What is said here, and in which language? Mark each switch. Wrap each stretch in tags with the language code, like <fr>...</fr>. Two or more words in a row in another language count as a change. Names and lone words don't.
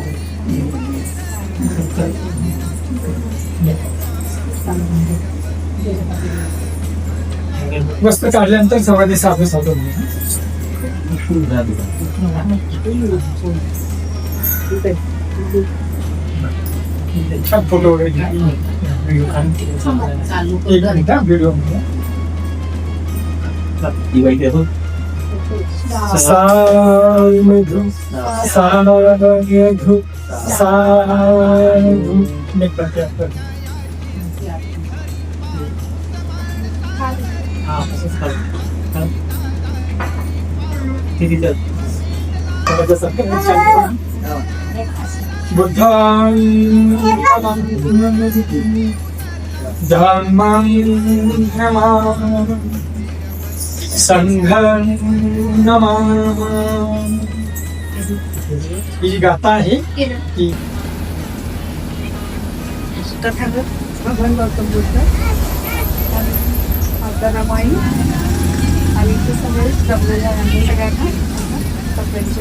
<mr>वस्त्र काढल्यानंतर सगळ्यांनी साधू साधू छान फोटो वगैरे घ्या. एक मिनिट व्हिडिओ साधु साधु साधु</mr> <pi>बुद्धं धम्मं नमामि संघं नमामि.</pi> <mr>ही गाथा आहे की तथागत भगवान गौतम बुद्ध आणि माता रमाई आणि ते सगळे जमलेले आहे सगळ्यांना कपड्यांचे.</mr>